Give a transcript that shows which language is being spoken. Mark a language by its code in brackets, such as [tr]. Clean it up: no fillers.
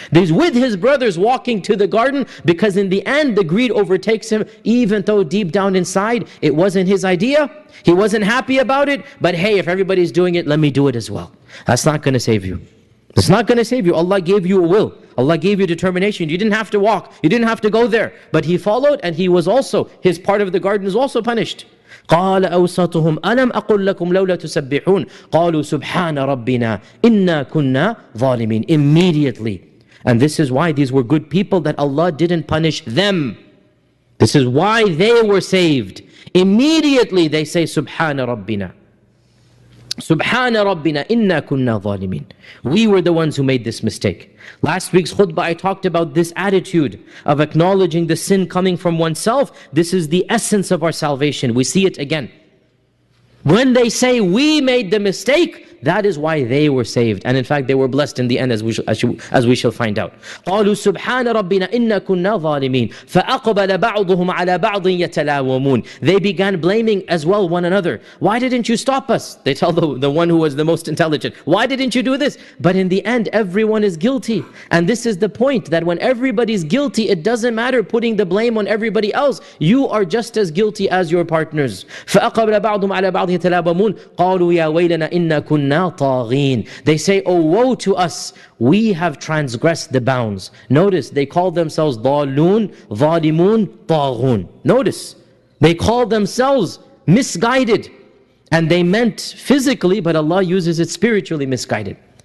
[en] He's with his brothers walking to the garden because in the end the greed overtakes him, even though deep down inside it wasn't his idea. He wasn't happy about it, but hey, if everybody's doing it, let me do it as well. That's not going to save you. It's not going to save you. Allah gave you a will. Allah gave you determination. You didn't have to walk. You didn't have to go there. But he followed, and he was also, his part of the garden is also punished. [ar] قال أوسطهم ألم أقل لكم لولا تسبحون قالوا سبحان ربنا إنا كنا ظالمين. [en] Immediately. And this is why these were good people, that Allah didn't punish them. This is why they were saved. Immediately they say [ar] Subhana Rabbina. Subhana Rabbina inna kunna zalimin. [en] We were the ones who made this mistake. Last week's khutbah I talked about this attitude of acknowledging the sin coming from oneself. This is the essence of our salvation. We see it again. When they say we made the mistake, that is why they were saved. And in fact, they were blessed in the end, as we shall find out. [ar] قالوا سبحان ربنا إنا كنا ظالمين فأقبل بعضهم على بعض يتلاومون. [en] They began blaming as well one another. Why didn't you stop us? They tell the one who was the most intelligent. Why didn't you do this? But in the end, everyone is guilty. And this is the point, that when everybody's guilty, it doesn't matter putting the blame on everybody else. You are just as guilty as your partners. [ar] فأقبل بعضهم على بعض يتلاومون قالوا يا ويلنا إنا كنا طاغين. [en] They say, oh woe to us, we have transgressed the bounds. Notice, they call themselves [ar] ضالون, ظالمون, طاغون. [en] Notice, they call themselves misguided. And they meant physically, but Allah uses it spiritually, misguided.